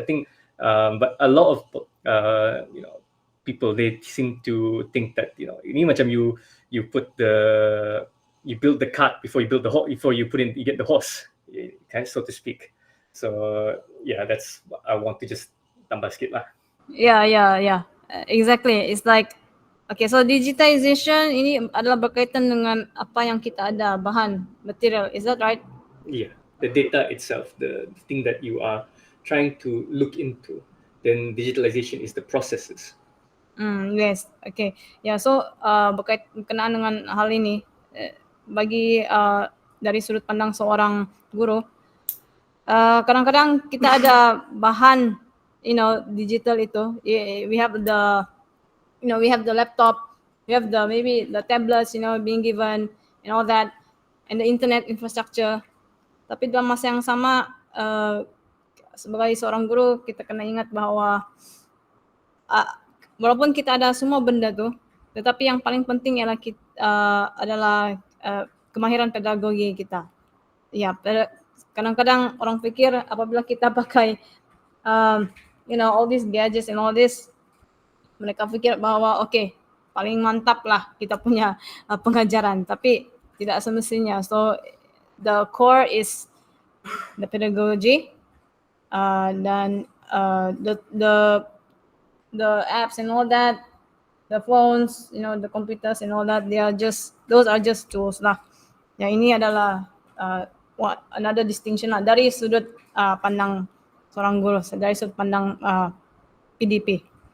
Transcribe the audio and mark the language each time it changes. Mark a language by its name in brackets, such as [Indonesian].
[English] I think, but a lot of people, they seem to think that [Malay] ini macam [English] you build the cart before you build the horse, before you get the horse, so to speak. So yeah, that's what I want to just [Malay] tambah sikit lah. [English] Yeah. Exactly. It's like, okay, so digitization [Malay] ini adalah berkaitan dengan apa yang kita ada, bahan, material. [English] Is that right? Yeah, the data itself, the thing that you are trying to look into. Then digitalization is the processes. Yes, okay. [Malay] Ya, so berkenaan dengan hal ini, bagi dari sudut pandang seorang guru, kadang-kadang kita ada bahan, digital itu. [English] We have the laptop, we have maybe the tablets, being given and all that, and the internet infrastructure. [Malay] Tapi dalam masa yang sama, sebagai seorang guru, kita kena ingat bahwa walaupun kita ada semua benda tu, tetapi yang paling penting adalah kemahiran pedagogi kita. Ya, kadang-kadang orang fikir apabila kita pakai [English] all these gadgets and all this, [Malay] mereka fikir bahwa paling mantap lah kita punya pengajaran, tapi tidak semestinya. [English] So the core is the pedagogy, dan the apps and all that, the phones, the computers and all that, those are just tools lah. [Malay] Yang ini adalah [English] another distinction [Malay] lah dari sudut pandang seorang guru, dari sudut pandang PDP.